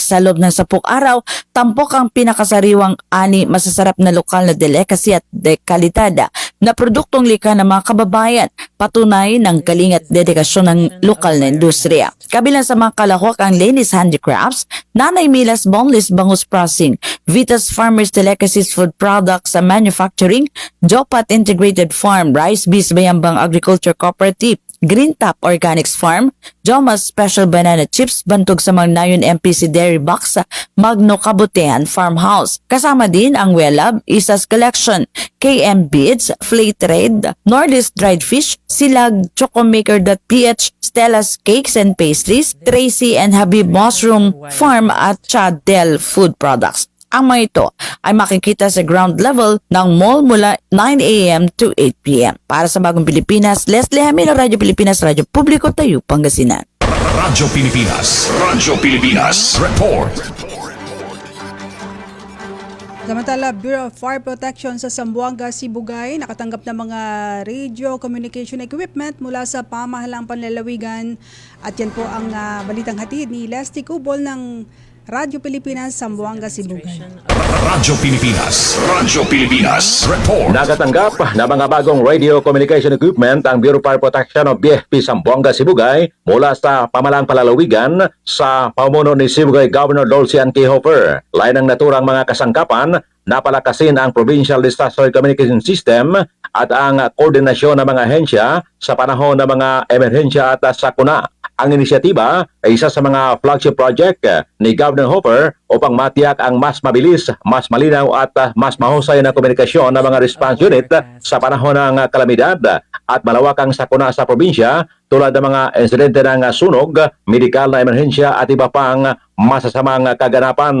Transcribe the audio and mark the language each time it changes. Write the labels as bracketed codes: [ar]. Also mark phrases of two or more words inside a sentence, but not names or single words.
[tl] Sa loob ng 10 araw, tampok ang pinakasariwang masasarap na lokal na delicacy at dekalidad na produktong likha ng mga kababayan, patunay ng galing at dedikasyon ng lokal na industriya. Kabilang sa mga kalahok ang Lenis Handicrafts, Nanay Milas Boneless Bangus Processing, Vitas Farmers Delicacies Food Products sa Manufacturing, Jopat Integrated Farm, Rice Bees Bayambang Agriculture Cooperative, Green Top Organics Farm, Jomas Special Banana Chips, bantog sa Magnayon MPC Dairy Box, Magno Kabutihan Farmhouse. Kasama din ang Welab, Isas Collection, KM Beads, Flay Trade, Nordis Dried Fish, Silag, Chocomaker.ph, Stella's Cakes and Pastries, Tracy and Habib Mushroom Farm at Chadel Food Products. Ang mga ito ay makikita sa [en] ground level [tl] ng mall mula 9 a.m. to 8 p.m. Para sa Bagong Pilipinas, Leslie Hamilo, Radyo Pilipinas, Radyo Publiko, Tayo, Pangasinan. Radyo Pilipinas. Radyo Pilipinas. Report. Samantala, Bureau of Fire Protection sa Zamboanga, Sibugay nakatanggap ng mga [en] radio communication equipment [tl] mula sa pamahalang panlalawigan. At yan po ang balitang hatid ni Leslie Cubol ng Radyo Pilipinas, Zamboanga, Sibugay. Radyo Pilipinas. Radyo Pilipinas. Report. Nagatanggap na mga bagong [en] radio communication equipment [tl] ang Bureau of Fire Protection o BFP Zamboanga, Sibugay mula sa pamahalang palalawigan sa pamuno ni Sibugay Governor Dulcian K. Hopper. Lain ng naturang mga kasangkapan, napalakasin ang Provincial Disaster Communication System at ang koordinasyon ng mga ahensya sa panahon ng mga emerhensya at sakuna. Ang inisyatiba ay isa sa mga [en] flagship project [tl] ni Governor Hopper upang matiyak ang mas mabilis, mas malinaw at mas mahusay na komunikasyon ng mga [en] response unit [tl] sa panahon ng kalamidad at malawakang sakuna sa probinsya tulad ng mga insidente ng sunog, medikal na emerhensya at iba pang masasamang kaganapan.